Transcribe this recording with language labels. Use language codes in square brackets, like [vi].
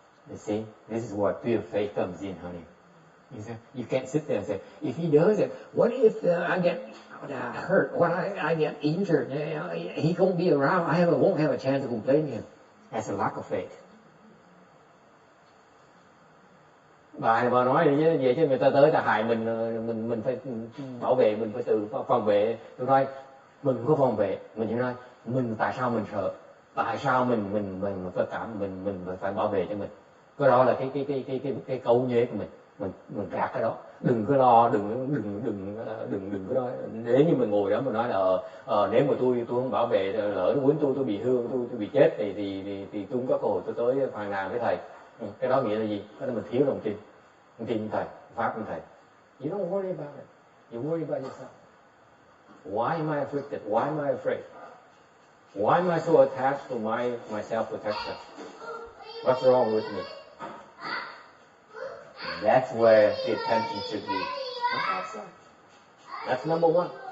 [en] You see, this is where pure faith comes in, honey. You can't sit there and say, if he does it, what if I get hurt? What I get injured? He won't be around. I won't have a chance to complain to him. That's a lack of faith. [vi] Bà nói vậy chứ người ta tới ta hại mình phải bảo vệ, mình phải tự phòng vệ. Tôi nói mình không có phòng vệ, mình chỉ nói mình tại sao mình sợ, tại sao mình có cảm mình phải bảo vệ cho mình. Cái đó là cái câu nhế của mình gạt cái đó, đừng có lo, đừng có nói. Nếu như mình ngồi đó mình nói là nếu mà tôi không bảo vệ, lỡ nó quýnh tôi bị thương, tôi bị chết thì tôi không có cơ hội tôi tới phàn nàn với thầy. Cái đó nghĩa là gì? Đó là mình thiếu lòng tin thầy, pháp của thầy. [en] You don't worry about it. You worry about yourself. Why am I afflicted? Why am I afraid? Why am I so attached to my self-protection? What's wrong with me? That's where the attention should be. Not outside. That's number one.